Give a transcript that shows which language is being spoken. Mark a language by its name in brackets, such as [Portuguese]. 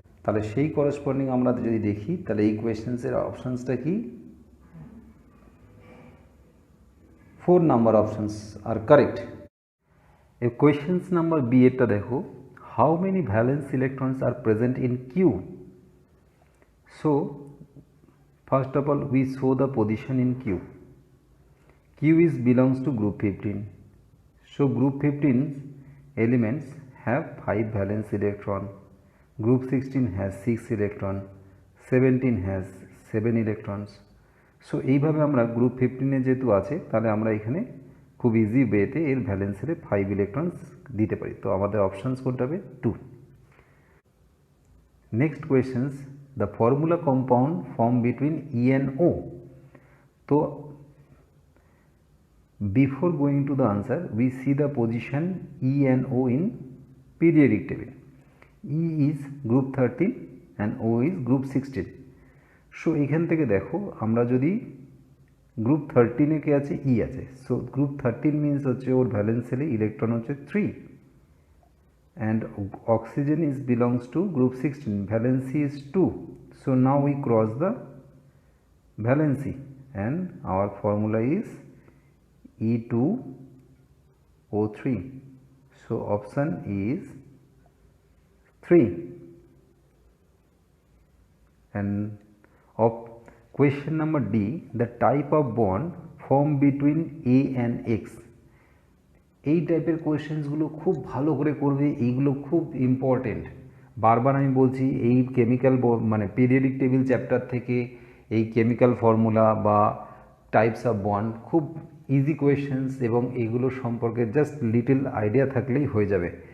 [Bangla] তাহলে সেই করেসপন্ডিং আমরা যদি দেখি তাহলে এই কোয়েশ্চেন্সের অপশানসটা কি, [English] 4 number options আর correct. [Bangla] এই কোয়েশ্চেন্স নাম্বার বি এরটা দেখো, [English] How many valence electrons are present in Q. So first of all we show the position in Q. Q is belongs to group 15. So group 15 elements have 5 valence electron, group 16 has 6 electron, 17 has 7 electrons. [Bangla] So এইভাবে আমরা group 15 যেহেতু আছে তাহলে আমরা এখানে খুব easy ওয়েতে এর ভ্যালেন্সের 5 ইলেকট্রনস দিতে পারি। তো আমাদের অপশানস কোনটা হবে, 2। Next questions, [English] the formula compound formed between E and O. So before going to the answer, we see the position E and O in periodic table. E is group 13 and O is group 16. [Bangla] So এখান থেকে দেখো আমরা যদি group 13 এ কে আছে E আছে, so group 13 means হচ্ছে ওর valence সেলে electron হচ্ছে 3 [English] and oxygen is belongs to group 16, valency is 2. So now we cross the valency and our formula is E2O3. So option is 3. And of question number D, the type of bond formed between A and X. [Bangla] এই টাইপের কোয়েশ্চেন্সগুলো খুব ভালো করে করবে, এইগুলো খুব important. বারবার আমি বলছি এই কেমিক্যাল মানে পিরিয়ডিক টেবিল চ্যাপ্টার থেকে এই কেমিক্যাল ফর্মুলা বা টাইপস অফ বন্ড খুব ইজি কোয়েশ্চেন্স এবং এইগুলো সম্পর্কে [English] just little idea [Bangla] থাকলেই হয়ে যাবে।